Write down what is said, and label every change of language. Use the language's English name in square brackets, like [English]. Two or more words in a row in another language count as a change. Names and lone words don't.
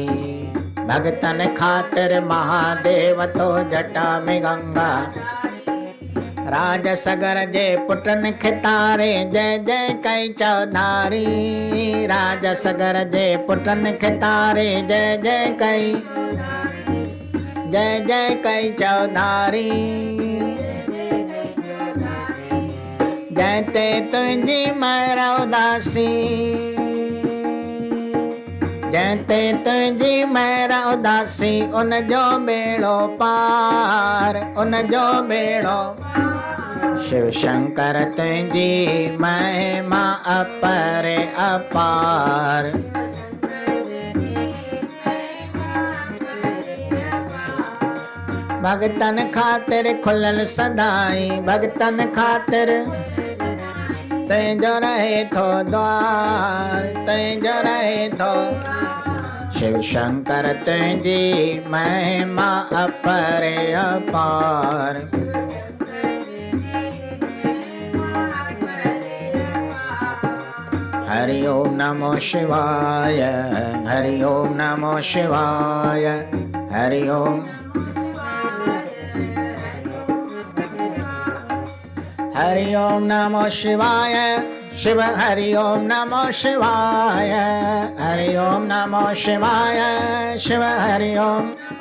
[Sindhi] भगतन खातिर महादेव तो जटा में गंगा राज सगर जे पुटन खितारे जय जय कई चौधारी राज सगर जे पुटन खितारे जय जय कई चौधारी जयते तुंहिंजी महर उदासी जयते तुंहिंजी महर उदासी उन जो बेड़ो पार उन जो बेड़ो शिव शंकर तुंहिंजी महिमा अपरे अपार भगतन खातिर खुलल सदाई भगतन खातिर तुंहिंजो रहे थो द्वार तुंहिंजो रहे थो शिव शंकर तुंहिंजी महिमा अपरे अपार [Sanskrit] हरि ओम नमो शिवाय हरि ओम नमो शिवाय हरि ओम हरि ओम नमो शिवाय शिव हरि ओम नमो शिवाय हरि ओम नमो शिवाय शिव हरि ओम